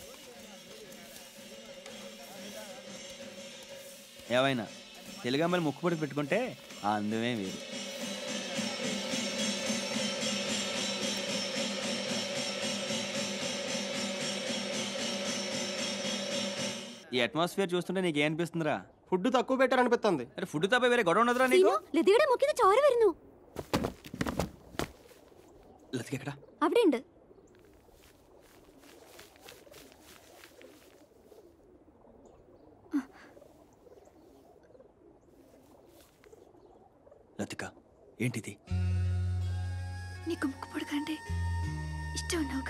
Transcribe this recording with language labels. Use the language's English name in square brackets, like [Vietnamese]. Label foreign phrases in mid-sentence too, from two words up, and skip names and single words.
[Telugu] ఏమైనా తెలుగు అమ్మాయిలు ముక్కు పుడుకు పెట్టుకుంటే ఆ అందమే వేరు. ఈ అట్మాస్ఫియర్ చూస్తుంటే నీకు ఏమనిపిస్తుందిరా? ఫుడ్ తక్కువ పెట్టారనిపిస్తుంది. అరే ఫుడ్ తప్ప వేరే గొడవ ఉండదురా నీకు? [Malayalam] ലതികയുടെ മുക്കിന് ചോര വരുന്നു. ലതിക എക്കടാ? അവിടെ ഉണ്ട്. [Telugu] లతిక ఏంటిది? నీకు ముక్కు పొడకంటే ఇష్టం ఉన్నావుగా?